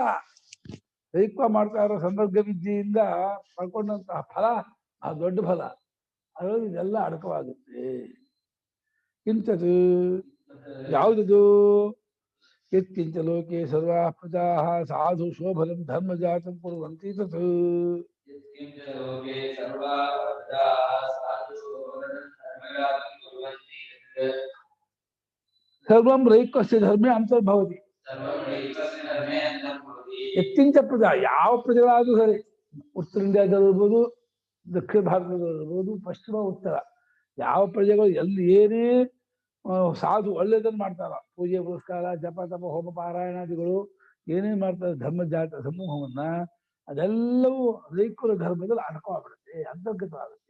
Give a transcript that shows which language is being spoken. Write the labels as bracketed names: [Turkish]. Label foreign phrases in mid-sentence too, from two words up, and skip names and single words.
[Kannada] ರೈಕ ಮಾಡ್ತಾ ಇರೋ ಸಂದರ್ಭ ವಿದ್ಯೆಯಿಂದ ಪಡ್ಕೊಂಡಂತಹ ಫಲ ಆ ದೊಡ್ಡ ಫಲ, ಅದರಲ್ಲಿ ಇದೆಲ್ಲ ಅಡಕವಾಗುತ್ತೆ. ಇಂಥದ್ದು ಯಾವುದದು? [Sanskrit] ಯತ್ಕಿಂಚ ಲೋಕೆ ಸರ್ವಾ ಪ್ರಜಾಃ ಸಾಧು ಶೋಭನಂ ಧರ್ಮಜಾತಂ ಕುರ್ವಂತಿ ತತ್. ಸರ್ವಂ ರೈಕಸ್ಯ ಧರ್ಮೇ ಅಂತರ್ಭವತಿ. ಯತ್ಕಿಂಚ ಪ್ರಜಾ, [Kannada] ಯಾವ ಪ್ರಜೆಗಳಾದ್ರೂ ಸರಿ, ಉತ್ತರ ಇಂಡಿಯಾದಲ್ಲಿರ್ಬೋದು, ದಕ್ಷಿಣ ಭಾರತದಲ್ಲಿರ್ಬೋದು, ಪಶ್ಚಿಮ ಉತ್ತರ, ಯಾವ ಪ್ರಜೆಗಳು ಎಲ್ಲಿ ಏನೇ ಸಾಧು ಒಳ್ಳೆಯದನ್ನು ಮಾಡ್ತಾರ, ಪೂಜೆ ಪುರಸ್ಕಾರ ಜಪ ತಪ ಹೋಮ ಪಾರಾಯಣಾದಿಗಳು ಏನೇನು ಮಾಡ್ತಾರೆ ಧರ್ಮಜಾತ ಸಮೂಹವನ್ನ, ಅದೆಲ್ಲವೂ ರೈಕುಲ ಧರ್ಮದಲ್ಲಿ ಅಡಕವಾಗ್ಬಿಡುತ್ತೆ, ಅಂತರ್ಗತವಾಗುತ್ತೆ.